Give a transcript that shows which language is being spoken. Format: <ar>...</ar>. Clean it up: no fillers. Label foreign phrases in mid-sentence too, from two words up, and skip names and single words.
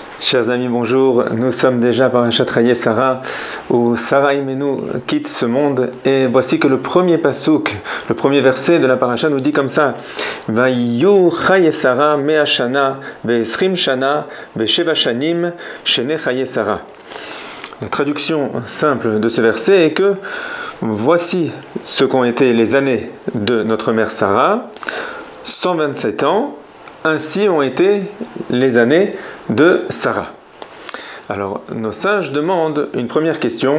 <fr>Chers amis, bonjour. Nous sommes déjà par Parashat Chayei Sarah, où Sarah Imenu quitte ce monde. Et voici que le premier pasuk, le premier verset de la paracha nous dit comme ça:</fr> <he>ויהיו חיי שרה מאה שנה ועשרים שנה ושבע שנים שני חיי שרה.</he> <fr>La traduction simple de ce verset est que voici ce qu'ont été les années de notre mère Sarah, 127 ans. Ainsi ont été les années de Sarah. Alors, nos sages demandent une première question.</fr>